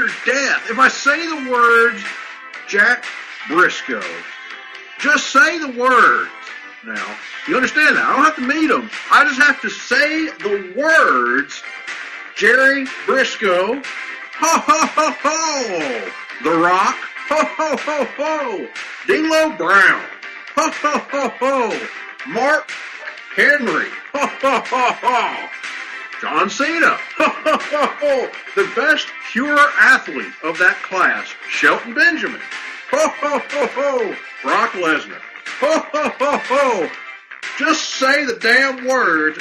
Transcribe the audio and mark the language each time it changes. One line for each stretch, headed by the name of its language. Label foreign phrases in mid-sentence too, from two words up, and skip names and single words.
English: Death, if I say the words, Jack Briscoe, just say the words. Now, you understand that? I don't have to meet them. I just have to say the words, Jerry Briscoe, ho, ho, ho, ho, The Rock, ho, ho, ho, ho, D'Lo Brown, ho, ho, ho, ho, Mark Henry, ho, ho, ho, ho, John Cena, ho, ho, ho, ho, the best pure athlete of that class, Shelton Benjamin, ho, ho, ho, ho, Brock Lesnar, ho, ho, ho, ho. Just say the damn words.